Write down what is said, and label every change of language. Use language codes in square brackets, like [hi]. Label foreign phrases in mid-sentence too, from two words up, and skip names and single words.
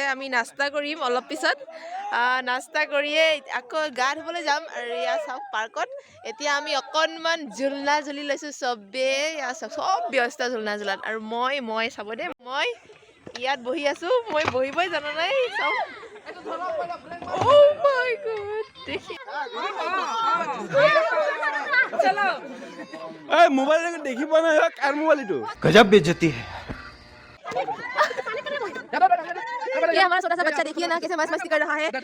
[as] আমি নাস্তা কৰিম অলপ পিছত। নাস্তা কৰিয়ে আকৌ গা ধুবলৈ যাম। আৰু এয়া চাওক পাৰ্কত এতিয়া আমি অকণমান ঝুলনা ঝুলি লৈছোঁ চবেই। এয়া চাওক, চব ব্যস্ত ঝুলনা ঝুলাত। আৰু মই চাব দেই, মই ইয়াত বহি আছোঁ। মই বহিবই জানা নাই। চাওক, [hi] मोबाइल देखी पाना है कार मोबाइल तो गजब बेइज्जती है। ये हमारा छोटा सा बच्चा देखिए ना कैसे मस्त मस्ती कर रहा है।